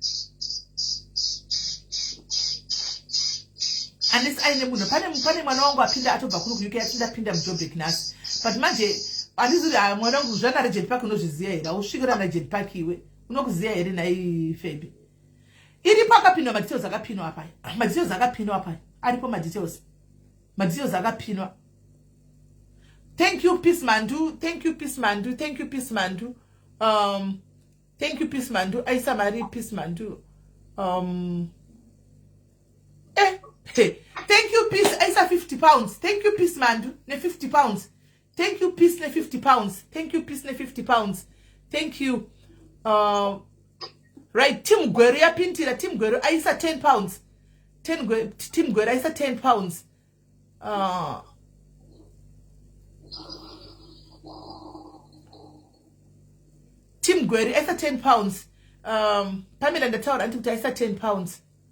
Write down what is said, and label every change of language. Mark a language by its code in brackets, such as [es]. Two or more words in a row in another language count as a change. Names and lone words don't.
[sn] unless aine munhu pane mwana wangu apinda atobva kuno ku UK apinda muJoburg nasi but manje andizuri mwana wangu zvana Regent Park unozviziva here usvikira na Regent Park iwe unokuziva here nai Febi iripo akapinwa madetails akapinwa apa aripo madetails akapinwa. [en] Thank you [sn] Peace Mandu aisa mari Peace Mandu [en] thank you [sn] Peace aisa 50 pounds. [en] Thank you [sn] Peace Mandu ne 50 pounds. [en] Thank you [sn] Peace ne 50 pounds. [en] Thank you right. [sn] Tim Gwero yapintira. Tim Gwero aisa 10 pounds. Tim Gwero aisa 10 pounds. Tim Gwero aisa 10 pounds. Pamela ndataura anti kuti aisa 10 pounds.